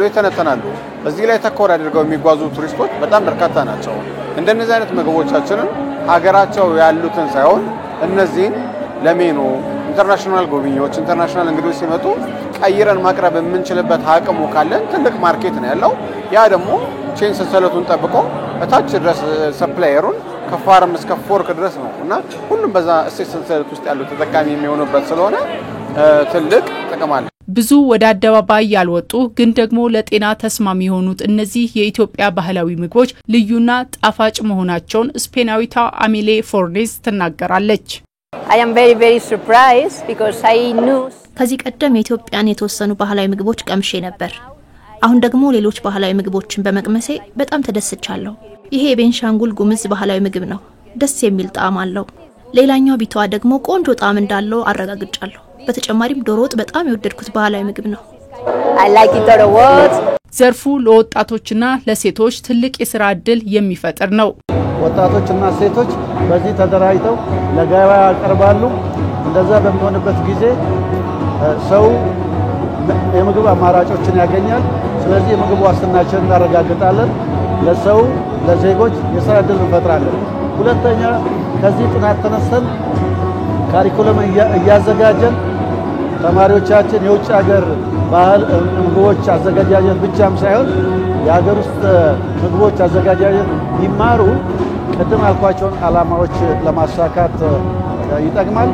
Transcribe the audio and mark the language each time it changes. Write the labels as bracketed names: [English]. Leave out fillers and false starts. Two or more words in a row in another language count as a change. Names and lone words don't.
[Amharic] ይተነተናሉ። እዚህ ላይ ተኮር አድርገው የሚጓዙ ቱሪስቶች በጣም በርካታ ናቸው። እንደነዚህ አይነት ምግቦቻችንን ሀገራቸው ያሉትን ሳይሆን እነዚህን ለሜኑ ኢንተርናሽናል ጎብኚዎች፣ ኢንተርናሽናል እንግዶች ሲመጡ ቀይረን ማቅረብ የምንችልበት አቅሙ ካለን ትልቅ ማርኬት ነው ያለው። ያ ደግሞ ቼን ሰንሰለቱን ጠብቆ እታች ድረስ ሰፕላየሩን ከፋርም እስከ ፎርክ ድረስ ነው እና ሁሉም በዛ እሴት ሰንሰለት ውስጥ ያሉ ተጠቃሚ የሚሆኑበት ስለሆነ ትልቅ ጥቅም አለ። ብዙ ወደ አደባባይ ያልወጡ ግን ደግሞ ለጤና ተስማሚ የሆኑት እነዚህ የኢትዮጵያ ባህላዊ ምግቦች ልዩና ጣፋጭ መሆናቸውን ስፔናዊቷ አሚሌ ፎርኔዝ ትናገራለች። [English] I am very surprised because I knew [Amharic] ከዚህ ቀደም የኢትዮጵያን የተወሰኑ ባህላዊ ምግቦች ቀምሼ ነበር። አሁን ደግሞ ሌሎች ባህላዊ ምግቦችን በመቅመሴ በጣም ተደስቻለሁ። ይሄ የቤንሻንጉል ጉምዝ ባህላዊ ምግብ ነው። ደስ የሚል ጣዕም አለው። ሌላኛው ቢቷ ደግሞ ቆንጆ ጣዕም እንዳለው አረጋግጫለሁ። በተጨማሪም ዶሮ ወጥ በጣም የወደድኩት ባህላዊ ምግብ ነው። [English] I like it a lot. [Amharic] ዘርፉ ለወጣቶችና ለሴቶች ትልቅ የሥራ ዕድል የሚፈጥር ነው። ወጣቶችና ሴቶች በዚህ ተደራጅተው ለገበያ ያቀርባሉ። እንደዛ በሚሆንበት ጊዜ ሰው የምግብ አማራጮችን ያገኛል። ስለዚህ የምግብ ዋስትናችንን እናረጋግጣለን። ለሰው ለዜጎች የሥራ ዕድል እንፈጥራለን። ሁለተኛ ከዚህ ጥናት ተነስተን ካሪኩለም እያዘጋጀን ተማሪዎቻችን የውጭ ሀገር ባህል ምግቦች አዘጋጃጀት ብቻም ሳይሆን የሀገር ውስጥ ምግቦች አዘጋጃጀት ቢማሩ ቅድም ያልኳቸውን ዓላማዎች ለማሳካት ይጠቅማል።